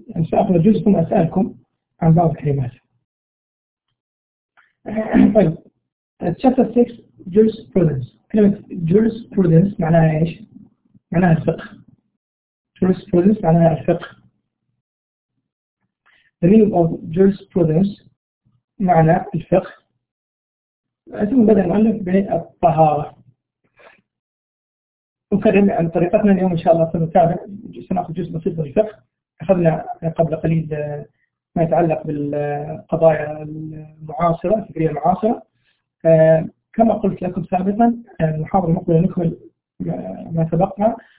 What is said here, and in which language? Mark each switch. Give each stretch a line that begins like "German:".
Arabic: سأخذ جزء ثم أسألكم عن بعض الكلمات. طيب
English: chapter 6 jurisprudence.
Arabic: كلمة jurisprudence معناها إيش؟ معناها الفقه. jurisprudence معناها الفقه.
English: the meaning of jurisprudence
Arabic: معنى الفقه. ثم بدأ المؤلف بالطهارة. نكرم عن طريقتنا اليوم إن شاء الله سنتابع، سنأخذ جزء بسيط من الفقه. أخذنا قبل قليل ما يتعلق بالقضايا المعاصرة، الفكرية المعاصرة. كما قلت لكم سابقا المحاضرة المقبلة نكمل ما سبقها.